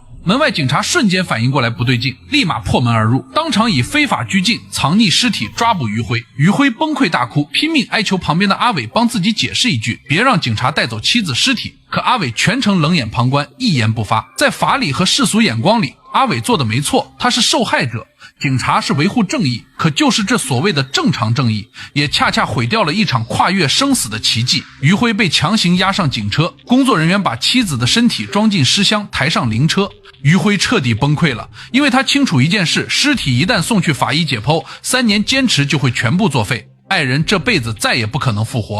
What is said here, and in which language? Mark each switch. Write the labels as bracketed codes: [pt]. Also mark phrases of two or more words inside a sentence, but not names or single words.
[zh] 門外警察瞬間反應過來不對勁，立馬破門而入，當場以非法拘禁、藏匿屍體抓捕於輝。於輝崩潰大哭，拼命哀求旁邊的阿偉幫自己解釋一句，別讓警察帶走妻子屍體。可阿偉全程冷眼旁觀，一言不發。在法理和世俗眼光裡，阿偉做的沒錯，他是受害者。警察是维护正义，可就是这所谓的正常正义，也恰恰毁掉了一场跨越生死的奇迹。于辉被强行押上警车，工作人员把妻子的身体装进尸箱，抬上灵车。于辉彻底崩溃了，因为他清楚一件事，尸体一旦送去法医解剖，3年坚持就会全部作废，爱人这辈子再也不可能复活。